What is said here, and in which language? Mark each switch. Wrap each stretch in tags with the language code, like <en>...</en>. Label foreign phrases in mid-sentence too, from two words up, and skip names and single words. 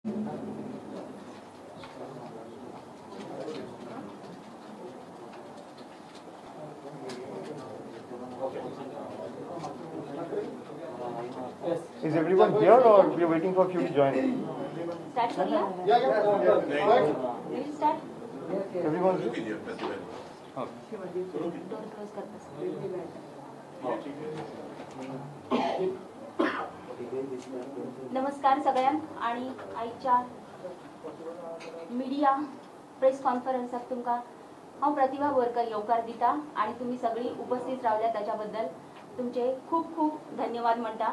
<en>Is everyone here or we are waiting for a few to join? Start करिए? Will start? Everyone's</en> <hi>शुरू कीजिए प्रतिभा।</hi> <en>Door close</en> <kok>करता नमस्कार सगळ्यांक आणि आयच्या</kok> <en>media press conference</en> <kok>तुमकां हांव प्रतिभा बोरकर येवकार दिता आणि तुम्ही सगळी उपस्थित रावल्या त्याच्याबद्दल तुमचे खूप खूप धन्यवाद म्हणटा।</kok>